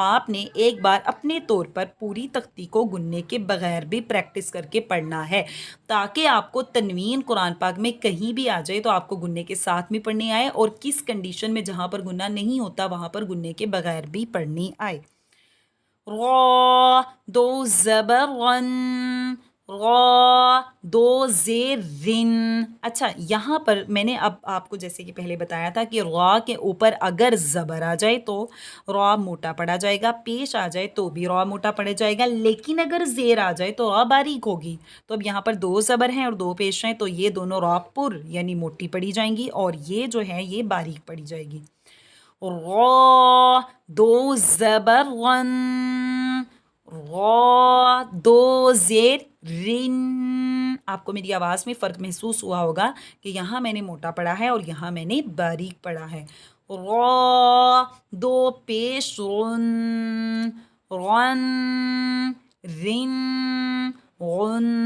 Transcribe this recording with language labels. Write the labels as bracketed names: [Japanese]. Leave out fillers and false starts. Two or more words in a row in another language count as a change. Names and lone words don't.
[Urdu] آپ نے ایک بار اپنے طور پر پوری تختی کو گننے کے بغیر بھی پریکٹس کر کے پڑھنا ہے، تاکہ آپ کو تنوین قرآن پاک میں کہیں بھی آ جائے تو آپ کو گننے کے ساتھ بھی پڑھنی آئے، اور کس کنڈیشن میں جہاں پر گننا نہیں ہوتا وہاں پر گننے کے بغیر بھی پڑھنی آئے. را، دو زبر رن، را، دو زیر رن. اچھا، یہاں پر میں نے اب آپ کو جیسے کہ پہلے بتایا تھا کہ را کے اوپر اگر زبر آ جائے تو را موٹا پڑھا جائے گا، پیش آ جائے تو بھی را موٹا پڑھا جائے گا، لیکن اگر زیر آ جائے تو را باریک ہوگی. تو اب یہاں پر دو زبر ہیں اور دو پیش ہیں تو یہ دونوں را پر یعنی موٹی پڑھی جائیں گی، اور یہ جو ہے یہ باریک پڑھی جائے گی. را، دو زبر رن، را، دو زیر رن. آپ کو میری آواز میں فرق محسوس ہوا ہوگا کہ یہاں میں نے موٹا پڑھا ہے اور یہاں میں نے باریک پڑھا ہے. را، دو پیش رن، رن، رن، غن.